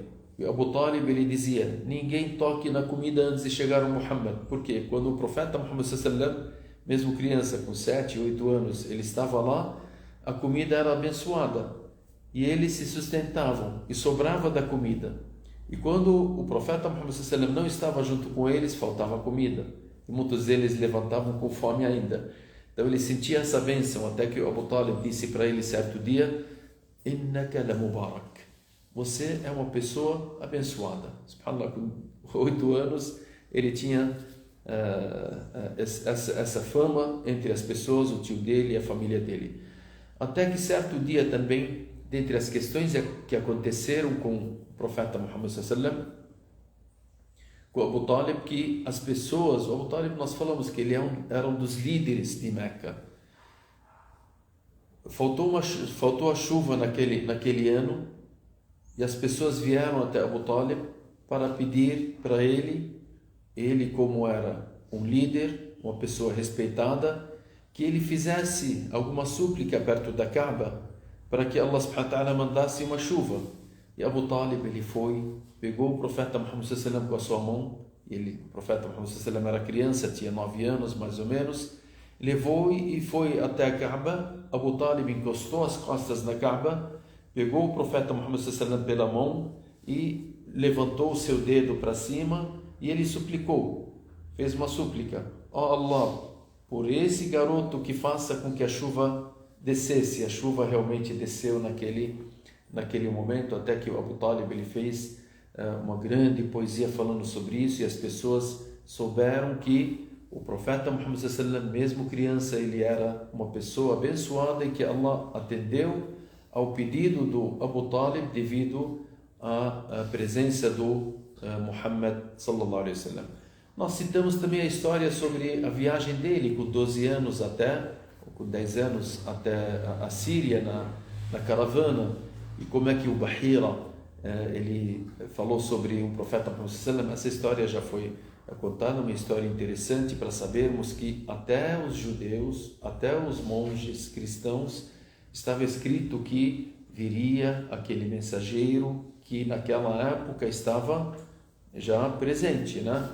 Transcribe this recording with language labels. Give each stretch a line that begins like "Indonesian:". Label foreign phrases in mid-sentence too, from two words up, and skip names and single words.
Portuguese: E Abu Talib, ele dizia: ninguém toque na comida antes de chegar o Muhammad. Porque quando o profeta Muhammad
Arabic: صلى الله عليه وسلم,
Portuguese: mesmo criança com 7, 8 anos, ele estava lá, a comida era abençoada e eles se sustentavam e sobrava da comida. E quando o profeta Muhammad
Arabic: صلى الله عليه وسلم
Portuguese: não estava junto com eles, faltava comida, e muitos deles levantavam com fome ainda. Então ele sentia essa bênção, até que o Abu Talib disse para ele certo dia:
Arabic: إنك لمبارك,
Portuguese: você é uma pessoa abençoada. Subhanallah, com 8 anos ele tinha essa fama entre as pessoas, o tio dele e a família dele. Até que certo dia também, dentre as questões que aconteceram com o profeta Muhammad
Arabic: صلى الله عليه وسلم,
Portuguese: com Abu Talib, que as pessoas, o Abu Talib, nós falamos que ele era um dos líderes de Meca. Faltou a chuva naquele ano, e as pessoas vieram até Abu Talib para pedir para ele como era um líder, uma pessoa respeitada, que ele fizesse alguma súplica perto da Kaaba para que Allah
Arabic: سبحانه وتعالى
Portuguese: mandasse uma chuva. E Abu Talib, ele pegou o profeta Muhammad
Arabic: صلى الله عليه وسلم
Portuguese: com a sua mão. O profeta Muhammad
Arabic: صلى الله عليه وسلم
Portuguese: era criança, tinha 9 anos mais ou menos, levou e foi até a Kaaba. Abu Talib encostou as costas na Kaaba, pegou o profeta Muhammad
Arabic: صلى الله عليه وسلم
Portuguese: pela mão e levantou o seu dedo para cima, e ele suplicou, fez uma súplica: ó Allah, por esse garoto que faça com que a chuva descesse. A chuva realmente desceu naquele momento, até que o Abu Talib ele fez uma grande poesia falando sobre isso, e as pessoas souberam que o profeta Muhammad
Arabic: صلى الله عليه وسلم,
Portuguese: mesmo criança, ele era uma pessoa abençoada, e que Allah atendeu ao pedido do Abu Talib devido à presença do Muhammad
Arabic: صلى الله عليه وسلم.
Portuguese: Nós citamos também a história sobre a viagem dele com 12 anos com 10 anos até a Síria na caravana, e como é que o Bahira ele falou sobre o profeta Muhammad
Arabic: صلى الله عليه وسلم.
Portuguese: Essa história já foi contada, uma história interessante para sabermos que até os judeus, até os monges cristãos, estava escrito que viria aquele mensageiro que naquela época estava já presente, né?